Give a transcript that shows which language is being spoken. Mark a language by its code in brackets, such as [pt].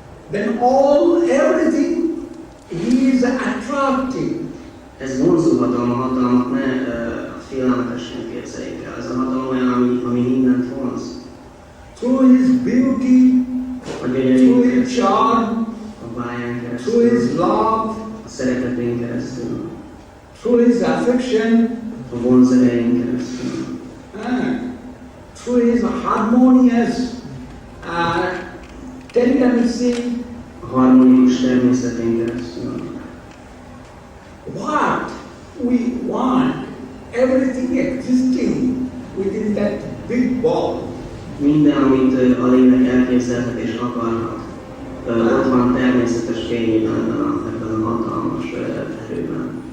[en] Then everything is attractive. [hu] Ez vonzó hatalom, a hatalmat ne félelmetesen képzeljék el. Ez a hatalom olyan, ami mindent vonz. [en] Through his beauty, through his charm, through his love, [hu] a szeretetén keresztül, [en] through his affection, [hu] a vonzerején keresztül, [en] through his harmonious tendency, [hu] a harmonikus természetén keresztül. [en] What we want, everything existing within that big ball. [hu] Minden, amit a lélek elképzelhet és akarhat, ott van természetes fényében ebben a hatalmas erőben.